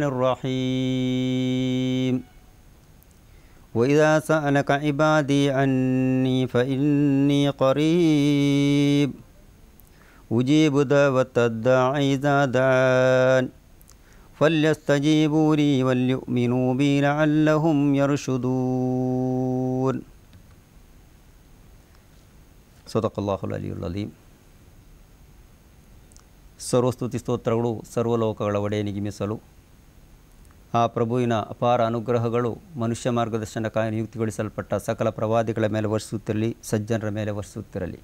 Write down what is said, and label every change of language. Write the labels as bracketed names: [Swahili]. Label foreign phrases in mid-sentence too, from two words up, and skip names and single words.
[Arabic] الرحيم وإذا سألك عبادي عني فإني قريب أجيب دعوة الداعي إذا دعان فليستجيبوا لي وليؤمنوا بي لعلهم يرشدون صدق الله العلي العليم. [Kannada] ಸರ್ವಸ್ತುತಿ ಸ್ತೋತ್ರಗಳು ಸರ್ವಲೋಕಗಳ ಒಡೆಯನಿಗೆ ಮೀಸಲು. ಆ ಪ್ರಭುವಿನ ಅಪಾರ ಅನುಗ್ರಹಗಳು ಮನುಷ್ಯ ಮಾರ್ಗದರ್ಶನಕ್ಕಾಗಿ ನಿಯುಕ್ತಿಗೊಳಿಸಲ್ಪಟ್ಟ ಸಕಲ ಪ್ರವಾದಿಗಳ ಮೇಲೆ ವರ್ಷುತ್ತಿರಲಿ, ಸಜ್ಜನರ ಮೇಲೆ ವರ್ಷುತ್ತಿರಲಿ.